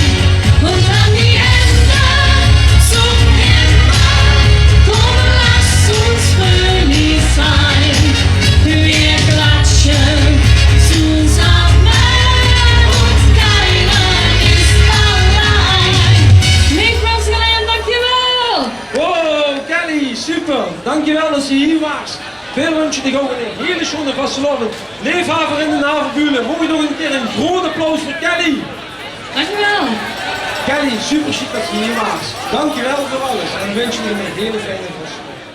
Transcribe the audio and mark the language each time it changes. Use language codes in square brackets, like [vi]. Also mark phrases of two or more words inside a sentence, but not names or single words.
[de] Und an die Hände zum Himmel. Komm, lass uns fröhlich sein, wir klatschen zusammen und keiner ist allein. [nl] Limburgstalige, dankjewel! Wow, Kelly, super. Dankjewel dat je hier was. Veel wens je ook een hele schone vastelavond. Leefhaver in de havenburen. Mogen we nog een keer een groot applaus voor Kelly. Dankjewel! Kelly, super chic dat je hier was. Dankjewel voor alles en wens je een hele fijne vastelavond.